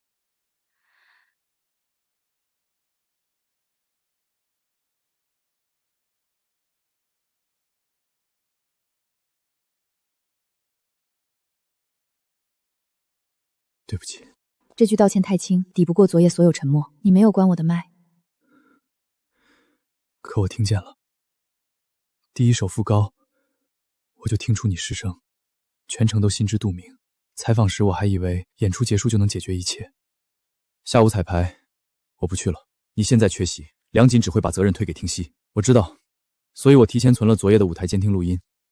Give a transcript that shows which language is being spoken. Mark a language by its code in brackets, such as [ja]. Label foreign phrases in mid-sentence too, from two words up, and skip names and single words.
[zh] 對不起。這句道歉太輕，抵不過昨夜所有沉默。你沒有關我的麥，可我聽見了。第一首副高，我就聽出你失聲，全程都心知肚明。採訪時我還以為演出結束就能解決一切。下午彩排，我不去了。你現在缺席，梁錦只會把責任推給聽戲。我知道，所以我提前存了昨夜的舞台監聽錄音。